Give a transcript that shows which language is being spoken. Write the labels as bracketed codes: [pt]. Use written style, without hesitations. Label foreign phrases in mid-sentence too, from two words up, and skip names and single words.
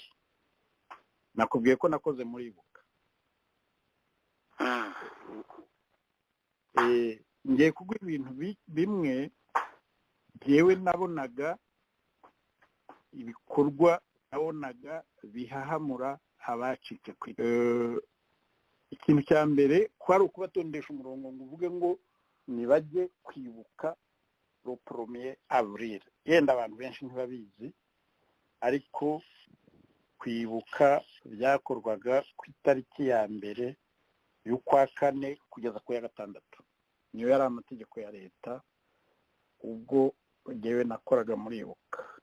[rw] Nakubwiye ko nakoze muri Ibuka, ngiye kuguha ibintu bimwe yewe nabonaga, ibikorwa nabonaga bihahamura abacitse ku ikintu cya mbere kwari ukubatondesha umurongo ngo uvuge ngo nibajye kwibuka [fr] le 1er avril. [rw] Yenda abantu benshi ntibabizi, ariko kwibuka byakorwaga ku itariki ya mbere y'ukwa kane kugeza ku ya gatandatu, niyo yari amategeko ya leta ubwo ngewe nakoraga muri Ibuka.